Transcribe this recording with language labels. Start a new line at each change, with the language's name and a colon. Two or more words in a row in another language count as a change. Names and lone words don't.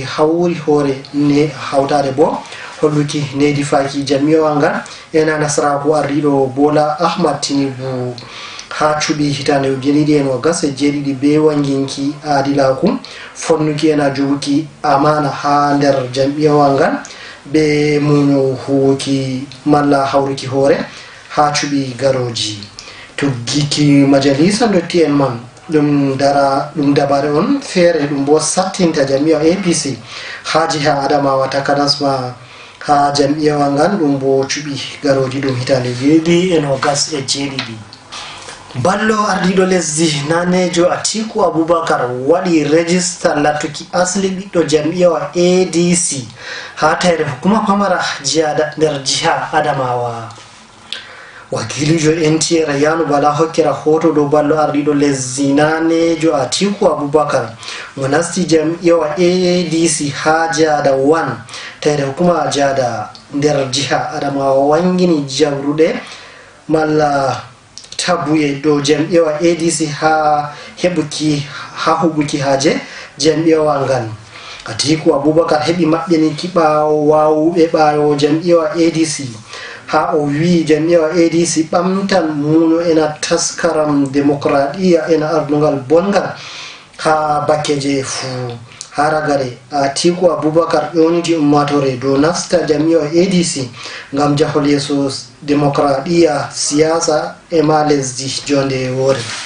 Fula: hawri hoore ne hawtade bo holluki nedi faki jam'iyya ngal ena nasaraku ardiɗo Bola Ahmad Tinubu ha cuɓi hitande ujune ɗiɗi e nogas e jeeɗiɗi be wanginki adilaku fonnuki ena joguki amana ha nder jam'iyya ngal be muño huwuki malla hawruki hoore ha cuɓi garoji. Tuggiki majalisa dotti en man ɗum dabare on feere ɗum bo sattinta jam'iyya APC ha jiha Adamawa takanasma ha jam'iyya ngal ɗum bo cuɓi garoji ɗum hitande jeeɗiɗi e nogas e jeeɗiɗi. Ballo ardiɗo lesdi nanejo Atiku Abubakar waɗi register lattuki asli ɓiɗɗo jam'iyya ADC ha tayre hukuma pamara jiyada nder jiha Adamawa. Wakilijo NTA Rayanu Bala hokkira hoto dow ballo ardiɗo lesdi nanejo Atiku Abubakar mo nasti jam'iyya ADC ha jada 1 tayre hukuma jada nder jiha Adamawa wangini jawruɗe malla tabuye dow jam'iyya ADC ha huɓuki haje jam'iyya ngal. Atiku Abubakar heɓi maɓɓiniki ɓawo wawuɓe ɓawo jam'iyya ADC ha o wi jam'iyya ADC ɓamtan muño ena taskaram demokradiya ena ardungal bongal ha bakkeje fuu. Ha ragare Atiku Abubakar ƴoniti ummatore dow nasta jam'iyya ADC ngam jahol yeeso demokradiya siyasa ema lesdi jonde woore.